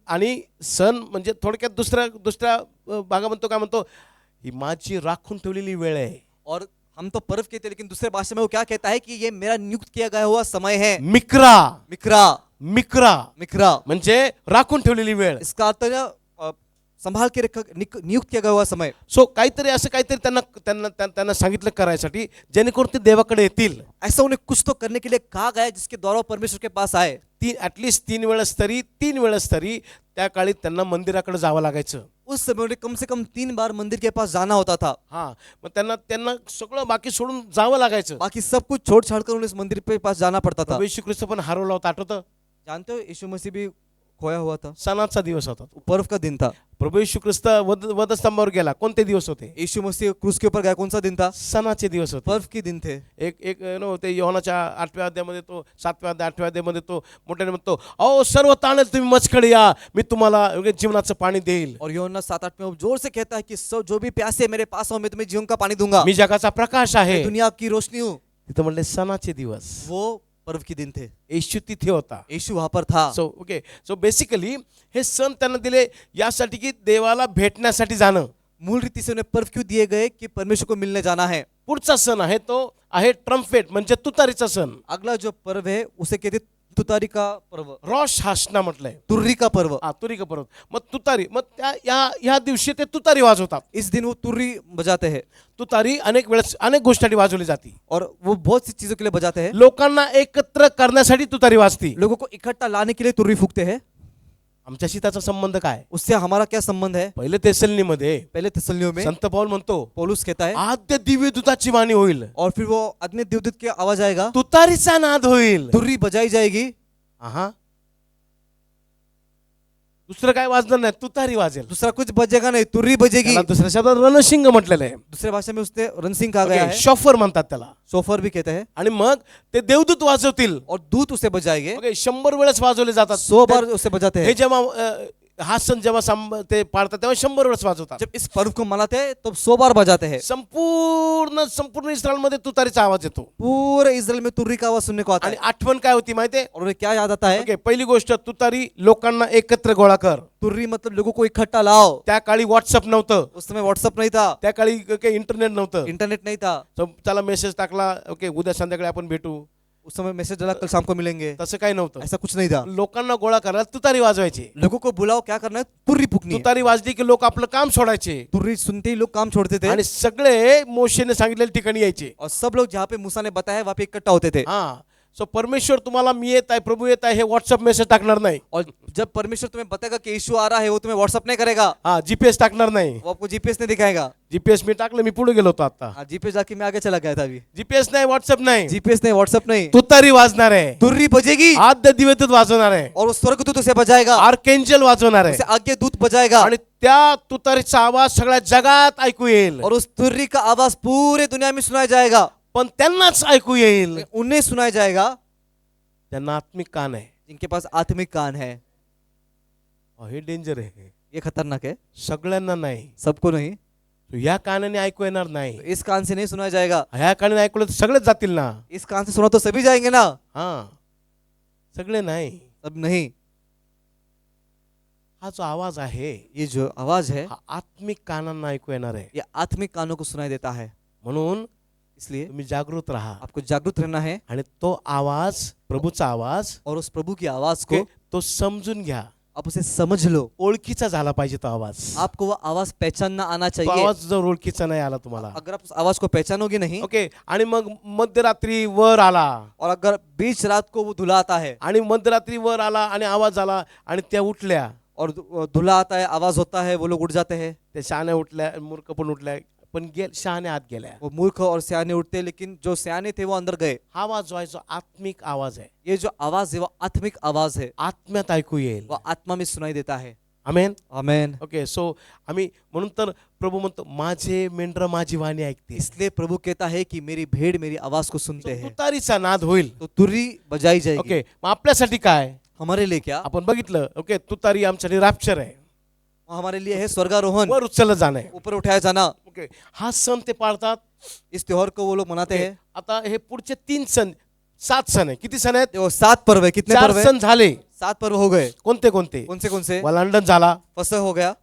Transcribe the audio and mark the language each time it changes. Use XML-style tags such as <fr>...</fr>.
<mr>आणि सण म्हणजे थोडक्यात दुसऱ्या भागा म्हणतो काय म्हणतो, ही माझी राखून ठेवलेली वेळ आहे.</mr> <hi>और हम तो पर्व कहते हैं, लेकिन दूसरे भाषा में वो क्या कहता है कि ये मेरा नियुक्त किया गया हुआ समय है.</hi> <mr>मिक्रा. मिक्रा. मिक्रा मिक्रा म्हणजे राखून ठेवलेली वेळ.</mr> <hi>इसका अर्थ है संभाल के नियुक्त किया गया हुआ समय.</hi> <mr>सो काहीतरी त्यांना सांगितलं करायसाठी, जेणेकरून ते देवाकडे येतील.</mr> <hi>ऐसा उन्हें कुछ तो करने के लिए कहा गया जिसके द्वारा परमेश्वर के पास आए.</hi> <mr>ॲटलिस्ट 3 वेळेस तरी त्या काळी त्यांना मंदिराकडे जावं लागायचं.</mr> <hi>उस समय उन्हें कम से कम 3 बार मंदिर के पास जाना होता था.</hi> <mr>हाँ, मग त्यांना सगळं बाकी सोडून जावं लागायचं.</mr> <hi>बाकी सब कुछ छोड़ छाड़ कर उन्हें इस मंदिर पे पास जाना पड़ता था.</hi> <mr>येशू ख्रिस्त पण हरवला होता, आठवतं?</mr> <hi>जानते हो यीशु मसीह भी खोया हुआ था.</hi> <mr>सणाचा दिवस होता,</mr> <hi>पर्व का दिन था.</hi> <mr>प्रभू येशू ख्रिस्त वधस्तंभावर गेला, कोणते दिवस होते?</mr> <hi>यीशु मसीह क्रूस के ऊपर गया, कौन सा दिन था?</hi> <mr>सणाचे दिवस होते,</mr> <hi>पर्व के दिन थे.</hi> <mr>एक ते योहानाच्या 8व्या अध्यायामध्ये तो 7व्या अध्याय 8व्या अध्यायामध्ये तो मोठ्याने म्हणतो, अहो सर्व ताणेल तुम्ही माझ्याकडे या, मी तुम्हाला जीवनाचं पाणी देईल.</mr> <hi>और यूहन्ना 7-8 में वो जोर से कहता है कि सब जो भी प्यासे मेरे पास आओ, मैं तुम्हें जीवन का पानी दूंगा.</hi> <mr>मी जगाचा प्रकाश आहे.</mr> <hi>मैं दुनिया की रोशनी हूँ.</hi> <mr>तिथं म्हणले सणाचे दिवस.</mr> <hi>वो पर्व के दिन थे,</hi> <mr>येशू तिथे होता.</mr> <hi>यीशु वहां पर था.</hi> <mr>सो बेसिकली हे सण त्यांना दिले यासाठी की देवाला भेटण्यासाठी जाणं.</mr> <hi>मूल रीति से उन्हें पर्व क्यों दिए गए कि परमेश्वर को मिलने जाना है.</hi> <mr>पुढचा सण आहे तो आहे ट्रम्पेट म्हणजे तुतारीचा सण.</mr> <hi>अगला जो पर्व है उसे कहते तुतारी का पर्व,</hi> <mr>रॉश हासना म्हटलंय.</mr> <hi>तुर्री का पर्व. तुरी का पर्व.</hi> <mr>मग तुतारी, मग या दिवशी ते तुतारी वाजवतात.</mr> <hi>इस दिन वो तुर्री बजाते हैं</hi> <mr>तुतारी अनेक वेळेस अनेक गोष्टी वाजवली जाती.</mr> <hi>और वो बहुत सी चीजों के लिए बजाते हैं.</hi> <mr>लोकांना एकत्र करण्यासाठी तुतारी वाजती.</mr> <hi>लोगों को इकट्ठा लाने के लिए तुर्री फूकते हैं.</hi> <mr>आमच्याशी त्याचा संबंध काय?</mr> <hi>उससे हमारा क्या संबंध है.</hi> <mr>पहिले तेसलनीमध्ये</mr> <hi>पहले तिसलियों में</hi> <mr>संत पौल म्हणतो</mr> <hi>पौलुस कहता है,</hi> <mr>आद्य दिव्य दूताची वाणी होईल,</mr> <hi>और फिर वो आदमी देवदूत की आवाज आएगा,</hi> <mr>तुतारीचा नाद होईल.</mr> <hi>तुर्री बजाई जाएगी.</hi> <mr>दुसरं काय वाजणार नाही, तुतारी वाजेल.</mr> <hi>दूसरा कुछ बजेगा नहीं, तुर्री बजेगी.</hi> <mr>त्याला दुसऱ्या शब्दात रणशिंग म्हटलेलं आहे.</mr> <hi>दूसरे भाषा में उसने रणसिंह कहा गया है.</hi> <mr>शॉफर म्हणतात त्याला.</mr> <hi>सोफर भी कहते हैं.</hi> <mr>आणि मग ते देवदूत वाजवतील.</mr> <hi>और दूत उसे बजाएंगे.</hi> <mr>100 वेळेस वाजवले जातात.</mr> <hi>100 बार उसे बजाते</hi> <mr>हे</mr> <hi>हैं.</hi> <mr>जेव्हा हा सण जेव्हा ते पाळतात तेव्हा 100 वेळेस वाजवतात.</mr> <hi>जब इस पर्व को मनाते हैं तो 100 बार बजाते हैं.</hi> <mr>संपूर्ण इस्रायल मध्ये तुतारीचा आवाज येतो.</mr> <hi>पूरे इस्राएल में तुर्री का आवाज सुनने को आता</hi> <mr>आणि</mr> <hi>है.</hi> <mr>आठवण काय होती माहितीये?</mr> <hi>और उन्हें क्या याद आता है.</hi> <mr>ओके, पहिली गोष्ट तुतारी लोकांना एकत्र गोळा कर.</mr> <hi>तुर्री मतलब लोगों को इकट्ठा लाओ.</hi> <mr>त्या काळी व्हॉट्सअप नव्हतं.</mr> <hi>उस समय व्हाट्सअप नहीं था,</hi> <mr>त्या काळी इंटरनेट नव्हतं.</mr> <hi>इंटरनेट नहीं था.</hi> <mr>त्याला मेसेज टाकला, ओके उद्या संध्याकाळी आपण भेटू.</mr> <hi>उस समय मैसेज डाला कल शाम को मिलेंगे.</hi> <mr>तसं काही नव्हतं.</mr> <hi>ऐसा कुछ नहीं था.</hi> <mr>लोकांना गोळा करायला तुतारी वाजवायची.</mr> <hi>लोगों को बुलाओ, क्या करना है, तुर्री फूकनी है.</hi> <mr>तुतारी वाजली की लोक आपलं काम सोडायचे</mr> <hi>तुर्री सुनते ही लोग काम छोड़ते थे.</hi> <mr>आणि सगळे मोशेने सांगितलेल्या ठिकाणी यायचे.</mr> <hi>और सब लोग जहाँ पे मूसा ने बताया वहाँ पे इकट्ठा होते थे.</hi> <mr>सो परमेश्वर तुम्हाला मी येत आहे, प्रभू येत आहे हे व्हॉट्सअप मेसेज टाकणार नाही.</mr> <hi>और जब परमेश्वर तुम्हें बताएगा कि यीशु आ रहा है, वो तुम्हें व्हाट्सअप नहीं करेगा.</hi> <mr>जीपीएस टाकणार नाही.</mr> <hi>वो आपको जीपीएस नहीं दिखाएगा.</hi> <mr>जीपीएस मी टाकलं, मी पुढे गेलो होतो आता.</mr> <hi>जीपीएस जाके मैं आगे चला गया था अभी.</hi> <mr>जीपीएस नाही, व्हॉट्सअप नाही,</mr> <hi>जीपीएस नहीं, व्हाट्सअप नहीं.</hi> <mr>तुतारी वाजणार आहे.</mr> <hi>तुर्री बजेगी</hi> <mr>आद्य दिव्यदूत वाजवणार आहे.</mr> <hi>और वो स्वर्गदूत उसे बजाएगा.</hi> <mr>आर्कएंजल वाजवणार आहे.</mr> <hi>उसे आगे दूत बजाएगा.</hi> <mr>आणि त्या तुतारीचा आवाज सगळ्या जगात ऐकू येईल.</mr> <hi>और उस तुर्री का आवाज पूरे दुनिया में सुनाया जाएगा.</hi> <mr>पण त्यांनाच ऐकू येईल</mr> <hi>उन्हें सुनाया जाएगा</hi> <mr>त्यांना आत्मिक कान आहे.</mr> <hi>जिनके पास आत्मिक कान है.</hi> <mr>हे डेंजर आहे.</mr> <hi>ये खतरनाक है.</hi> <mr>सगळ्यांना नाही.</mr> <hi>सबको नहीं.</hi> <mr>तो या कानाने ऐकू येणार नाही.</mr> <hi>इस कान से नहीं सुनाया जाएगा.</hi> <mr>ह्या कानाने ऐकलं तर सगळेच जातील ना.</mr> <hi>इस कान से सुना तो सभी जाएंगे ना.</hi> <mr>सगळे नाही.</mr> <hi>सब नहीं.</hi> <mr>हा जो आवाज आहे,</mr> <hi>ये जो आवाज है,</hi> <mr>हा आत्मिक कानांना ऐकू येणार आहे.</mr> <hi>ये आत्मिक कानों को सुनाई देता है.</hi> <mr>म्हणून</mr> <hi>इसलिए</hi> <mr>तुम्ही जागृत राहा.</mr> <hi>आपको जागरूक रहना है.</hi> <mr>आणि तो आवाज, प्रभूचा आवाज,</mr> <hi>और उस प्रभु की आवाज को</hi> <mr>तो समजून घ्या.</mr> <hi>आप उसे समझ लो.</hi> <mr>ओळखीचा झाला पाहिजे तो आवाज.</mr> <hi>आपको वो आवाज पहचानना आना</hi> <mr>तो</mr> <hi>चाहिए.</hi> <mr>आवाज जर ओळखीचा नाही आला तुम्हाला,</mr> <hi>अगर आप उस आवाज को पहचानोगे नहीं,</hi> <mr>ओके, आणि मग मध्यरात्री वर आला,</mr> <hi>और अगर बीच रात को वो धुला आता है,</hi> <mr>आणि मध्यरात्री वर आला आणि आवाज आला आणि त्या उठल्या,</mr> <hi>और धुला आता है, आवाज होता है, वो लोग उठ जाते हैं.</hi> <mr>ते शहाण्या उठल्या, मूर्ख पण उठल्या, पण शहाणे आत गेल्या.</mr> <hi>वो मूर्ख और सियाने उठते, लेकिन जो सियाने थे वो अंदर गए.</hi> <mr>हा आवाज जो आहे जो आत्मिक आवाज आहे.</mr> <hi>ये जो आवाज है वो आत्मिक आवाज है.</hi> <mr>आत्म्यात ऐकू येईल.</mr> <hi>वो आत्मा में सुनाई देता है.</hi> <mr>आमेन.</mr> <hi>आमेन.</hi> <mr>ओके, सो आम्ही म्हणून तर प्रभू म्हणतो माझे मेंढर माझी वाणी ऐकते.</mr> <hi>इसलिए प्रभु कहता है कि मेरी भेड़ मेरी आवाज को सुनते हैं.</hi> <mr>तुतारीचा नाद होईल.</mr> <hi>तो तुर्री बजाई जाएगी.</hi> <mr>ओके, मग आपल्यासाठी काय?</mr> <hi>हमारे लिए क्या?</hi> <mr>आपण बघितलं, ओके, तुतारी आमच्यासाठी रॅप्चर आहे.</mr> <hi>हमारे लिए है स्वर्गारोहण,</hi> <mr>वर उचललं जाणं,</mr> <hi>ऊपर उठाया जाना.</hi> <mr>ओके, हा सण ते पाळतात.</mr> <hi>इस त्योहार को वो लोग मनाते हैं.</hi> <mr>आता हे पुढचे 3 सण, 7 सण आहे. किती सण आहेत?</mr> <hi>देखो 7 पर्व है. कितने 4 पर्व है?</hi> <mr>सण झाले.</mr> <hi>7 पर्व हो गए.</hi> <mr>कोणते कोणते?</mr> <hi>कौन से?</hi> <mr>वलांडण झाला,</mr> <hi>फसह हो गया,</hi>